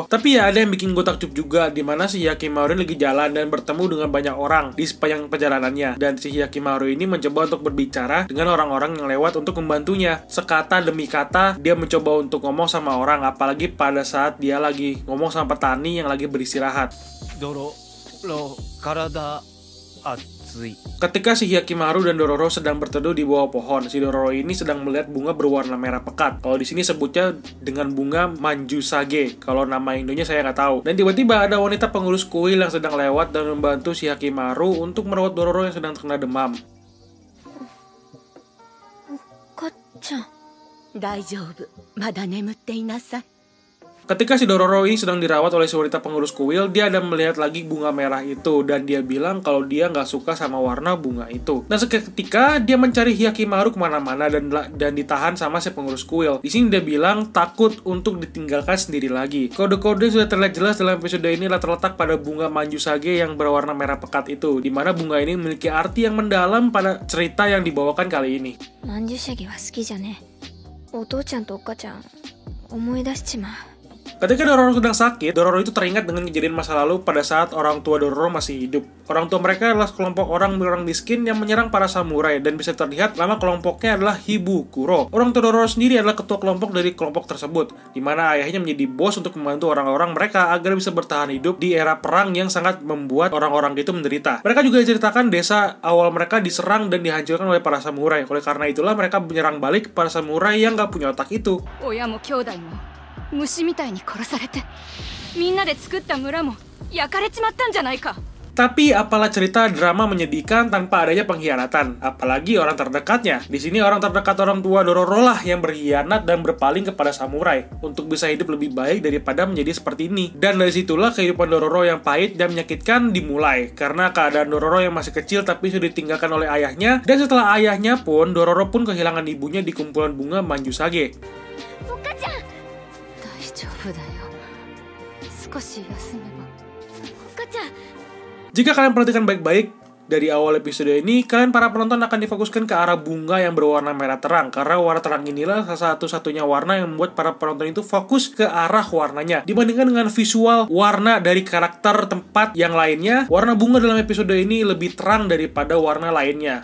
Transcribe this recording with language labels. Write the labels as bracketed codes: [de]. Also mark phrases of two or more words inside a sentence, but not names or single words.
[id] Tapi ya ada yang bikin gue takjub juga, dimana si Hyakkimaru lagi jalan dan bertemu dengan banyak orang di sepanjang perjalanannya. Dan si Hyakkimaru ini mencoba untuk berbicara dengan orang-orang yang lewat untuk membantunya. Sekata demi kata, dia mencoba untuk ngomong sama orang, apalagi pada saat dia lagi ngomong sama petani yang lagi beristirahat. [ja] Dororo, 体熱い. [id] Ketika si Hyakkimaru dan Dororo sedang berteduh di bawah pohon, si Dororo ini sedang melihat bunga berwarna merah pekat. Kalau di sini sebutnya dengan bunga Manjusage. Kalau nama Indonya saya nggak tahu. Dan tiba-tiba ada wanita pengurus kuil yang sedang lewat dan membantu si Hyakkimaru untuk merawat Dororo yang sedang terkena demam. [ja] Okka-chan. 大丈夫、まだ寝ていなさい. [id] Ketika si Dororo ini sedang dirawat oleh si wanita pengurus kuil, dia ada melihat lagi bunga merah itu, dan dia bilang kalau dia nggak suka sama warna bunga itu. Nah, seketika dia mencari Hyakkimaru kemana-mana dan ditahan sama si pengurus kuil. Di sini dia bilang takut untuk ditinggalkan sendiri lagi. Kode-kode sudah terlihat jelas dalam episode ini terletak pada bunga Manjusage yang berwarna merah pekat itu, di mana bunga ini memiliki arti yang mendalam pada cerita yang dibawakan kali ini. [ja] 曼珠沙華は好きじゃね. おとうちゃんとおっかちゃん思い出します. [id] Ketika Dororo sedang sakit, Dororo itu teringat dengan kejadian masa lalu pada saat orang tua Dororo masih hidup. Orang tua mereka adalah kelompok orang berang miskin yang menyerang para samurai, dan bisa terlihat nama kelompoknya adalah Hibukuro. Orang tua Dororo sendiri adalah ketua kelompok dari kelompok tersebut, di mana ayahnya menjadi bos untuk membantu orang-orang mereka agar bisa bertahan hidup di era perang yang sangat membuat orang-orang itu menderita. Mereka juga diceritakan desa awal mereka diserang dan dihancurkan oleh para samurai. Oleh karena itulah mereka menyerang balik para samurai yang gak punya otak itu. [ja] 虫みたいに殺されてみんなで作った村も焼かれちまったんじゃないか [id] Tapi apalah cerita drama menyedihkan tanpa adanya pengkhianatan, apalagi orang terdekatnya. Di sini orang terdekat orang tua Dororo lah yang berkhianat dan berpaling kepada samurai untuk bisa hidup lebih baik daripada menjadi seperti ini. Dan dari situlah kehidupan Dororo yang pahit dan menyakitkan dimulai, karena keadaan Dororo yang masih kecil tapi sudah ditinggalkan oleh ayahnya, dan setelah ayahnya pun Dororo pun kehilangan ibunya di kumpulan bunga Manjusage. [ja] Okka-chan. 大丈夫だよ少し休めば Okka-chan. [id] Jika kalian perhatikan baik-baik dari awal episode ini, kalian para penonton akan difokuskan ke arah bunga yang berwarna merah terang, karena warna terang inilah salah satu-satunya warna yang membuat para penonton itu fokus ke arah warnanya. Dibandingkan dengan visual warna dari karakter tempat yang lainnya, warna bunga dalam episode ini lebih terang daripada warna lainnya.